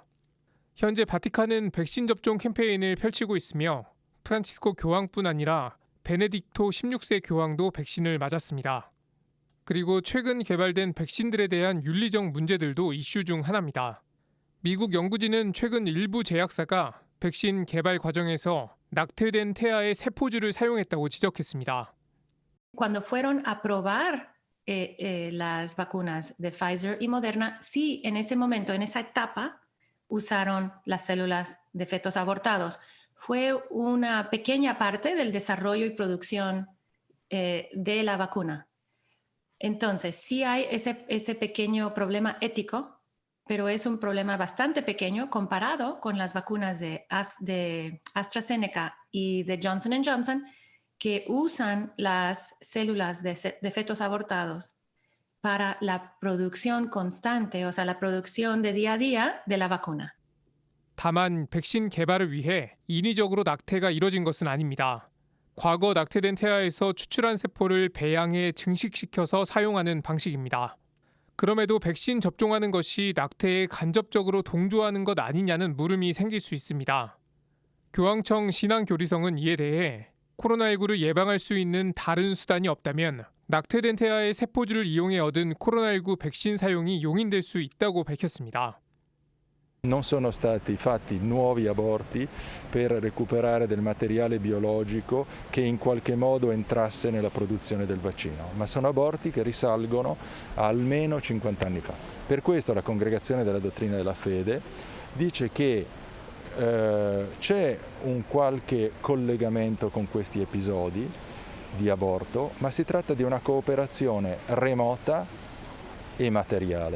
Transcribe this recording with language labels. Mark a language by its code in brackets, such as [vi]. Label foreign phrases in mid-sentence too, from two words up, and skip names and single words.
[ko] 현재 바티칸은 백신 접종 캠페인을 펼치고 있으며 프란치스코 교황뿐 아니라 베네딕토 16세 교황도 백신을 맞았습니다. 그리고 최근 개발된 백신들에 대한 윤리적 문제들도 이슈 중 하나입니다. 미국 연구진은 최근 일부 제약사가 백신 개발 과정에서 낙태된 태아의 세포주를 사용했다고 지적했습니다. [es] Cuando fueron a probar las vacunas de Pfizer y Moderna, sí, en ese momento, en esa etapa, usaron las células de fetos abortados. Fue una pequeña parte del desarrollo y producción de la vacuna. Entonces, sí hay ese pequeño problema ético, pero es un problema bastante pequeño comparado con las vacunas de AstraZeneca y de Johnson & Johnson, que usan las células de fetos abortados para la producción constante, o sea, la producción de día a día de la vacuna. [ko] 다만 백신 개발을 위해 인위적으로 낙태가 이뤄진 것은 아닙니다. 과거 낙태된 태아에서 추출한 세포를 배양해 증식시켜서 사용하는 방식입니다. 그럼에도 백신 접종하는 것이 낙태에 간접적으로 동조하는 것 아니냐는 물음이 생길 수 있습니다. 교황청 신앙교리성은 이에 대해 코로나19를 예방할 수 있는 다른 수단이 없다면 낙태된 태아의 세포주를 이용해 얻은 코로나19 백신 사용이 용인될 수 있다고 밝혔습니다. [it] Non sono stati fatti nuovi aborti per recuperare del materiale biologico che in qualche modo entrasse nella produzione del vaccino, ma sono aborti che risalgono a almeno 50 anni fa. Per questo la Congregazione della Dottrina della Fede dice che c'è un qualche collegamento con questi episodi di aborto, ma si tratta di una cooperazione remota e materiale.